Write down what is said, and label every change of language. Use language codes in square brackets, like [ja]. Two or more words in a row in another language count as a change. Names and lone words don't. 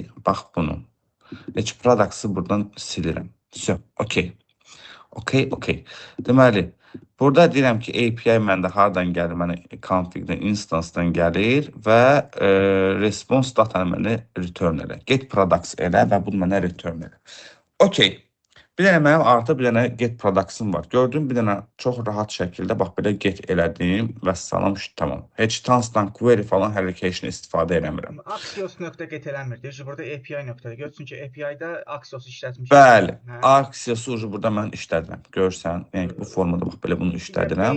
[az] Bax bunu. Heç products-ı buradan silirəm. Okay. Deməli, burada deyirəm ki, API məndə hardan gəlir? Mənə config-dən, instance-dan gəlir və [en] response data- [az] nı mənə return elə. [en] Get products [az] elə və bunu mənə return elə. Okay. Bir dənə mənim artıq bir dənə [en] get products- [az] ım var. Gördüm, bir dənə çox rahat şəkildə bax belə get elədim və salam, tamam. Heç [en] constant query [az] falan hərəkəşini istifadə eləmirəm. Axios.get eləmir. Deyir ki, burada API.dir. Gör, çünki API-də Axios işlətmişəm. Bəli, Axios-u burada mən işlədirəm. Görsən, yəni bu formada bax belə bunu işlədirəm.